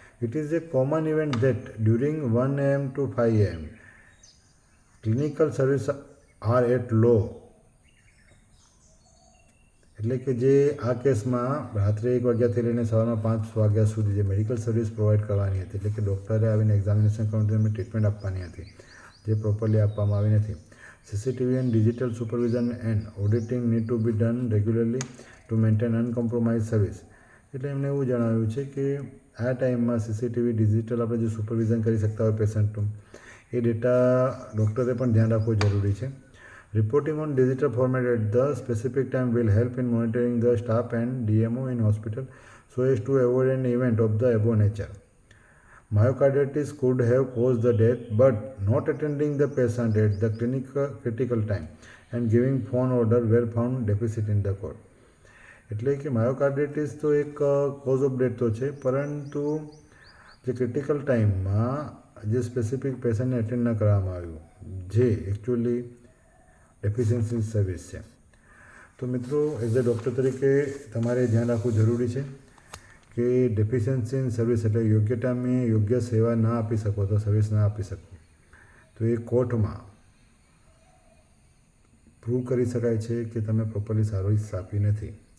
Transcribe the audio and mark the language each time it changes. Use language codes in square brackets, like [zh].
[en] It is a common event that during 1 AM to 5 AM clinical service are at low. [gu] એટલે કે જે આ કેસમાં રાત્રે 1 વાગ્યાથી લઈને સવારના 5 વાગ્યા સુધી જે મેડિકલ સર્વિસ પ્રોવાઈડ કરવાની હતી, એટલે કે ડૉક્ટરે આવીને એક્ઝામિનેશન કરવાનું એમને ટ્રીટમેન્ટ આપવાની હતી, જે પ્રોપરલી આપવામાં આવી નથી. [en] CCTV and digital supervision and auditing need to be done regularly to maintain uncompromised service. [gu] એટલે એમને એવું જણાવ્યું છે કે આ ટાઈમમાં CCTV ડિજિટલ આપણે જે સુપરવિઝન કરી શકતા હોય પેશન્ટનું, એ ડેટા ડૉક્ટરે પણ ધ્યાન રાખવું જરૂરી છે. [en] Reporting on digital format at the specific time will help in monitoring the staff and DMO in hospital so as to avoid an event of the above nature. Myocarditis could have caused the death, but not attending the patient at the critical time and giving phone order were found deficit in the court. [gu] એટલે કે માયોકાર્ડિટિસ તો એક cause of death તો છે, પરંતુ જે critical ટાઈમમાં જે સ્પેસિફિક પેશન્ટને એટેન્ડ ન કરવામાં આવ્યું, જે એકચ્યુઅલી ડેફિશિયન્સી સર્વિસ છે. તો મિત્રો, [en] as a doctor [gu] તરીકે તમારે ધ્યાન રાખવું જરૂરી છે કે ડેફિશિયન્સી ઇન સર્વિસ એટલે યોગ્ય ટાઈમે યોગ્ય સેવા ના આપી શકો, તો સર્વિસ ના આપી શકો, તો એ કોર્ટમાં પ્રૂવ કરી શકાય છે કે તમે પ્રોપરલી સર્વિસ આપી નથી.